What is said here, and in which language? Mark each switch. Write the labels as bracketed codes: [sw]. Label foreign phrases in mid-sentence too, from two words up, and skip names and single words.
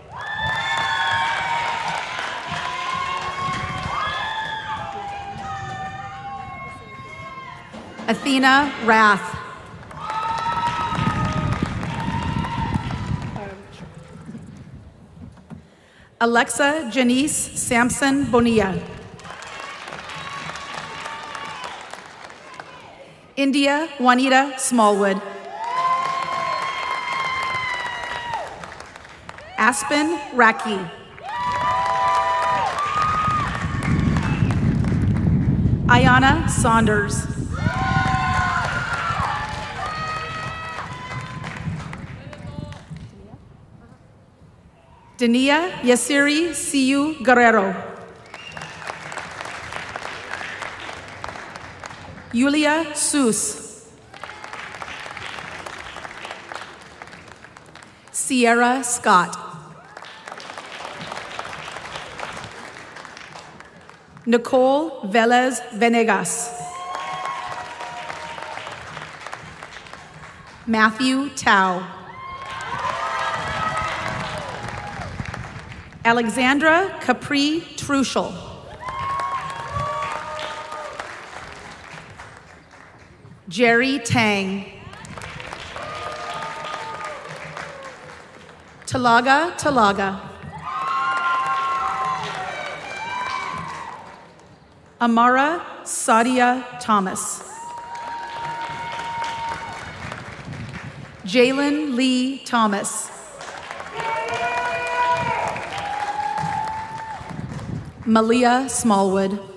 [en] Athena Rath. Alexa Janice Sampson Bonilla. India Juanita Smallwood. Aspen Raki. Ayana Saunders. Dania Yasiri Siu Guerrero. Yulia Sus. Sierra Scott. Nicole Velez Venegas. Matthew Tao. Alexandra Capri Truschel. Jerry Tang. Talaga Talaga. Amara Sadia Thomas. Jalen Lee Thomas. Malia Smallwood.